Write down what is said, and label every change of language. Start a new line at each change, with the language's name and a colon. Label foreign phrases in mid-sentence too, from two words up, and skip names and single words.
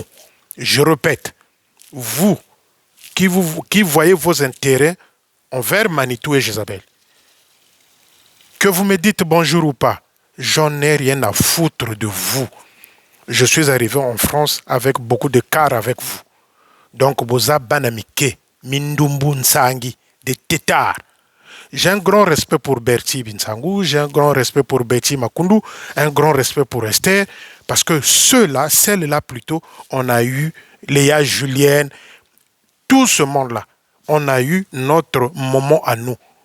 French: Je répète, vous qui voyez vos intérêts envers Manitou et Jézabel, que vous me dites bonjour ou pas, j'en ai rien à foutre de vous. Je suis arrivé en France avec beaucoup de cœur avec vous.
Lingala: Donc, boza banamike, mindumbu nsangi,
French: des tétards. J'ai un grand respect pour Bertie Binsangou, j'ai un grand respect pour Betty Makundu, un grand respect pour Esther, parce que ceux-là, celles-là plutôt, on a eu Léa Julienne, tout ce monde-là, on a eu notre moment à nous.